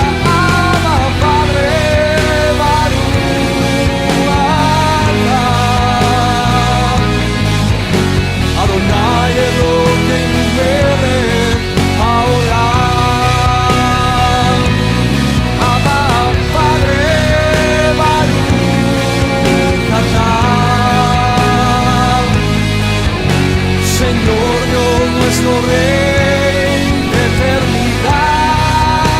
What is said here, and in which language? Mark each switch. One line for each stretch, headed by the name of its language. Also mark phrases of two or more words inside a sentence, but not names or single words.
Spanish: Abba, Padre,
Hebrew: ברוך אתה אדוני אלוהינו מלך העולם. Abba, Padre, ברוך אתה,
Spanish: Señor Dios nuestro Rey de eternidad.